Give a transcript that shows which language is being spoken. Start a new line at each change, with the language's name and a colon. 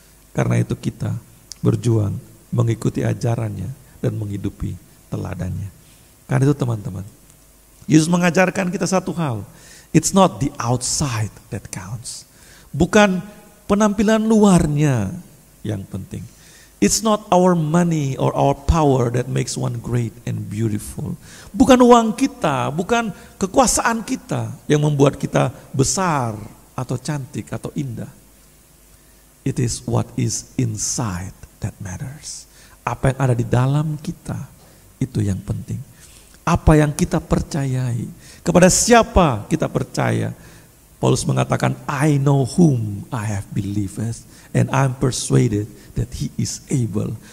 Indonesian: Karena itu kita berjuang mengikuti ajarannya dan menghidupi teladannya. Karena itu teman-teman, Yesus mengajarkan kita satu hal,
English: it's not the outside that counts.
Indonesian: Bukan penampilan luarnya yang penting.
English: It's not our money or our power that makes one great and beautiful.
Indonesian: Bukan uang kita, bukan kekuasaan kita yang membuat kita besar atau cantik atau indah.
English: It is what is inside that matters.
Indonesian: Apa yang ada di dalam kita, itu yang penting. Apa yang kita percayai, kepada siapa kita percaya. Paulus mengatakan,
English: I know whom I have believed, and I'm persuaded that he is able.